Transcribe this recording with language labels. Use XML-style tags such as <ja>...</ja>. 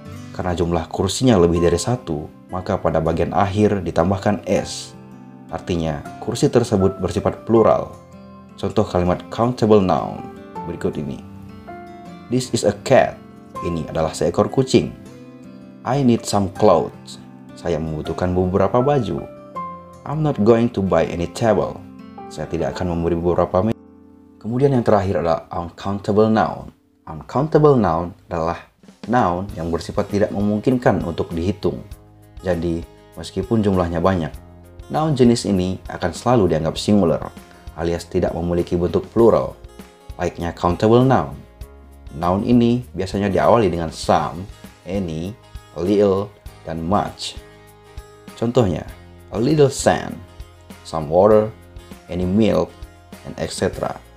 <id>Karena jumlah kursinya lebih dari 1, maka pada bagian akhir ditambahkan s. Artinya, kursi tersebut bersifat plural. Contoh kalimat countable noun berikut ini.</id> <en>This is a cat.</en> <id>Ini adalah seekor kucing.</id> <en>I need some clothes.</en> <id>Saya membutuhkan beberapa baju.</id> <en>I'm not going to buy any table.</en> <id>Saya tidak akan memberi beberapa meja. Kemudian yang terakhir adalah uncountable noun. Uncountable noun adalah noun yang bersifat tidak memungkinkan untuk dihitung. Jadi, meskipun jumlahnya banyak, noun jenis ini akan selalu dianggap singular, alias tidak memiliki bentuk plural. layaknya countable noun. Noun ini biasanya diawali dengan some, any, a little, dan much. Contohnya,</id> <en>a little sand, some water, any milk, and etc.</en>